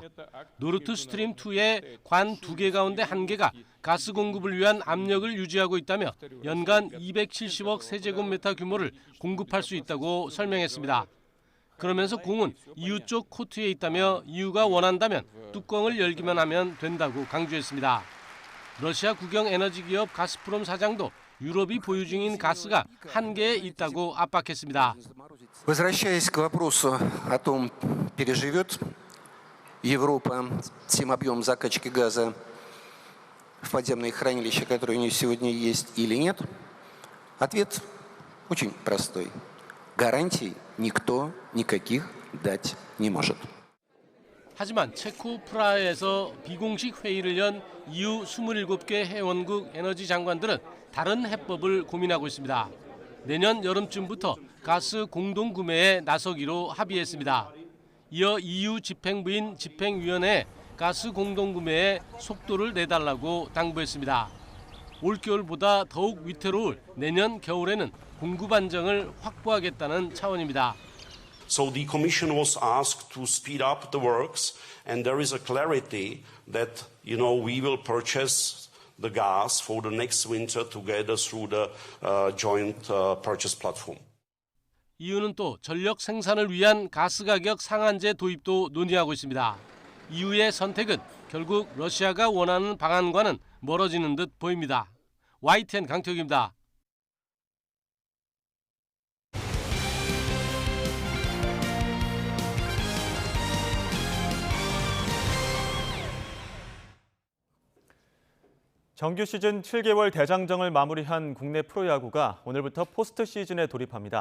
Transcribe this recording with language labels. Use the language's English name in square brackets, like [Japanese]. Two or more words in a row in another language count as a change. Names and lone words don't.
[Korean] 노르트스트림 2의 관 2개 가운데 1개가 가스 공급을 위한 압력을 유지하고 있다며 연간 270억 세제곱미터 규모를 공급할 수 있다고 설명했습니다. 그러면서 공은 EU 쪽 코트에 있다며 EU가 원한다면 뚜껑을 열기만 하면 된다고 강조했습니다. 러시아 국영 에너지 기업 가스프롬 사장도 유럽이 보유 중인 가스가 한계에 있다고 압박했습니다. [Russian] Возвращаясь к вопросу о том, переживет Европа тем объем закачки газа в подземные хранилища, которые у нее сегодня есть, или нет, ответ очень простой. гарантий никто никаких дать не может. [Korean] 하지만 체코 프라하에서 비공식 회의를 연 EU 27개 회원국 에너지 장관들은 다른 해법을 고민하고 있습니다. 내년 여름쯤부터 가스 공동 구매에 나서기로 합의했습니다. 이어 EU 집행부인 집행위원회에 가스 공동 구매에 속도를 내달라고 당부했습니다. 올겨울보다 더욱 위태로울 내년 겨울에는 공급 안정을 확보하겠다는 차원입니다. [English] So the Commission was asked to speed up the works, and there is a clarity that, we will purchase the gas for the next winter together through the joint purchase platform. [Korean] EU는 또 전력 생산을 위한 가스 가격 상한제 도입도 논의하고 있습니다. EU의 선택은 결국 러시아가 원하는 방안과는 멀어지는 듯 보입니다. YTN 강태욱입니다. 정규 시즌 7개월 대장정을 마무리한 국내 프로야구가 오늘부터 포스트 시즌에 돌입합니다.